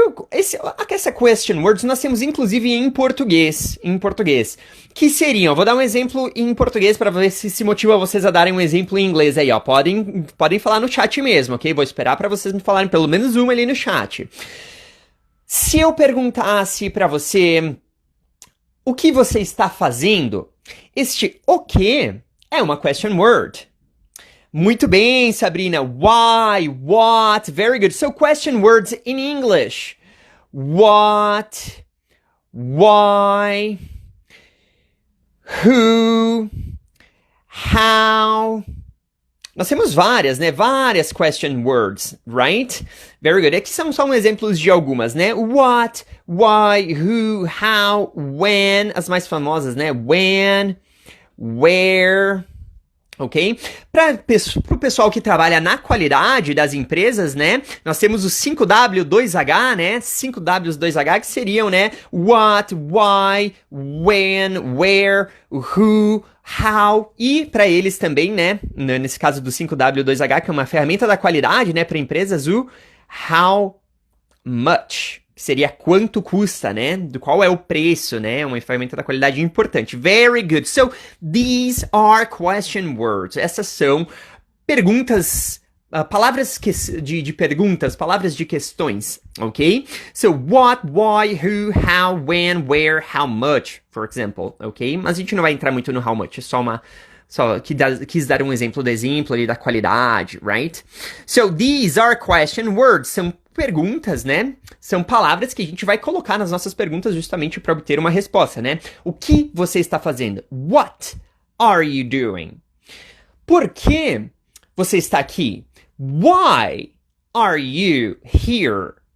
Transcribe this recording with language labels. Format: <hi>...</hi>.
<pt>Essa question words nós temos inclusive em português, que seriam, vou dar um exemplo em português para ver se motiva vocês a darem um exemplo em inglês aí, ó, podem falar no chat mesmo, ok? Vou esperar para vocês me falarem pelo menos uma ali no chat. Se eu perguntasse para você o que você está fazendo, este o que é uma question word. Muito bem,</pt> <en>Sabrina. Why, what, very good. So, question words in English. What, why, who, how.</en> <pt>Nós temos várias, né? Várias question words, right?</pt> <en>Very good.</en> <pt>Aqui são só exemplos de algumas, né?</pt> <en>What, why, who, how, when.</en> <pt>As mais famosas, né?</pt> <en>When, where, ok?</en> <pt>Para o pessoal que trabalha na qualidade das empresas, né? Nós temos o 5W, 2H, né? 5Ws, 2H, que seriam, né?</pt> <en>What, why, when, where, who, how.</en> <pt>E para eles também, né? Nesse caso do 5W, 2H, que é uma ferramenta da qualidade, né? Para empresas, o how much. Que seria quanto custa, né? Do qual é o preço, né? Uma ferramenta da qualidade importante.</pt> <en>Very good. So, these are question words.</en> <pt>Essas são perguntas, palavras de perguntas, palavras de questões, ok?</pt> <en>So, what, why, who, how, when, where, how much, for example, ok?</en> <pt>Mas a gente não vai entrar muito no how much, é só quis dar um exemplo do exemplo ali da qualidade, right?</pt> <en>So, these are question words.</en> <pt>São perguntas, né? São palavras que a gente vai colocar nas nossas perguntas justamente para obter uma resposta, né? O que você está fazendo?</pt> <en>What are you doing?</en> <pt>Por que você está aqui?</pt> <en>Why are you here?</en>